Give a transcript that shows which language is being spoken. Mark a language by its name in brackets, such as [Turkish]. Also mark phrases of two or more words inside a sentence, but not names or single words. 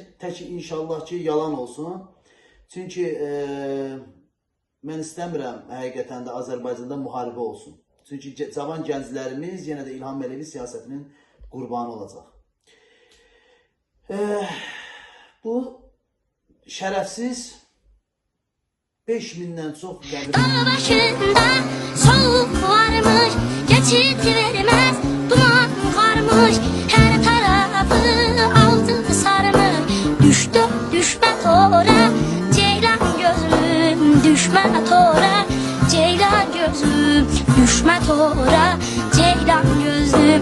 [Azerbaijani] Tək inşallah ki yalan olsun. Çünki mən istəmirəm həqiqətən də Azərbaycanda müharibə olsun. Çünki cavan gənclərimiz yenə də İlham Əliyevin siyasətinin qurbanı olacaq. Bu şərəfsiz 5000'den çok qəbir. [Turkish] Dağ başında soğuk varmış, geçit vermez, duman varmış, her tarafı altın sarmış. Düştü düşme tora, ceylan gözlüm, düşme tora, ceylan gözlüm, düşme tora, ceylan gözlüm.